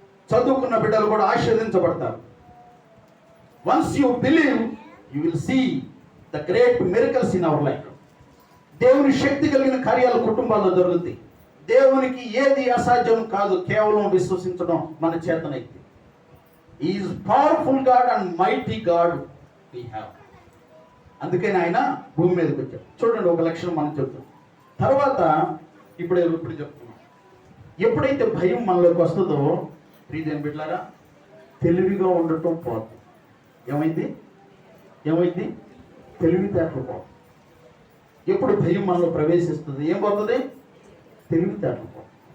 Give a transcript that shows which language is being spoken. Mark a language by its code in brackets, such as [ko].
[te] చదువుకున్న బిడ్డలు కూడా ఆశీర్వదించబడతారు. [en] Once you believe you will see the great miracles in our life. [te] దేవుని శక్తి కలిగిన కార్యాలు కుటుంబాల్లో జరుగుతాయి. దేవునికి ఏది అసాధ్యం కాదు, కేవలం విశ్వసించడం మన చేతనైతే. [en] He is powerful God and mighty God we have. [te] అందుకని ఆయన భూమి మీదకి వచ్చాడు. చూడండి, ఒక లక్షణం మనం చెప్తాం. తర్వాత ఇప్పుడు చెప్తున్నాం, ఎప్పుడైతే భయం మనలోకి వస్తుందో ప్రియమైన బిడ్డలారా, తెలివిగా ఉండటం పోతుంది. ఏమైంది? తెలివితేటలు పోతుంది. ఎప్పుడు భయం మనలో ప్రవేశిస్తుంది ఏం పోతుంది? తెలివితేటలు పోతుంది.